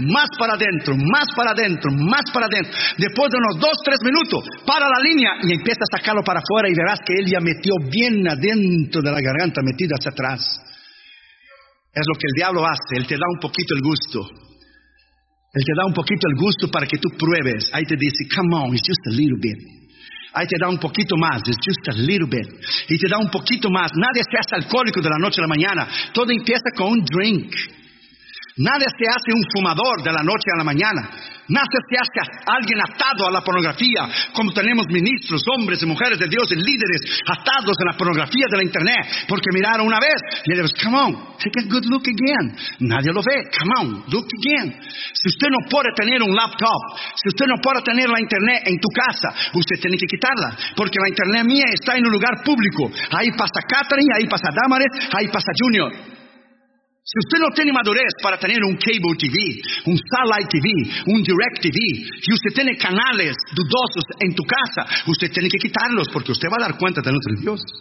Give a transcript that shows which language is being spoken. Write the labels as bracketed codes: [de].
[es] Más para adentro, más para adentro, más para adentro. Después de unos 2-3 minutos, para la línea y empieza a sacarlo para afuera. Y verás que él ya metió bien adentro de la garganta, metido hacia atrás. Es lo que el diablo hace. Él te da un poquito el gusto. Él te da un poquito el gusto para que tú pruebes. Ahí te dice, [en] come on, it's just a little bit. [es] Ahí te da un poquito más, [en] it's just a little bit. [es] Y te da un poquito más. Nadie se hace alcohólico de la noche a la mañana. Todo empieza con un drink. Nadie se hace un fumador de la noche a la mañana. Nadie se hace alguien atado a la pornografía, como tenemos ministros, hombres y mujeres de Dios y líderes atados a la pornografía de la internet, porque miraron una vez y le dijeron, [en] come on, take a good look again. [es] Nadie lo ve, [en] come on, look again. [es] Si usted no puede tener un laptop, si usted no puede tener la internet en tu casa, usted tiene que quitarla, porque la internet mía está en un lugar público. Ahí pasa Catherine, ahí pasa Damaris, ahí pasa Junior. Si usted no tiene madurez para tener un cable TV, un satellite TV, un direct TV, y usted tiene canales dudosos en tu casa, usted tiene que quitarlos porque usted va a dar cuenta de nuestro Dios.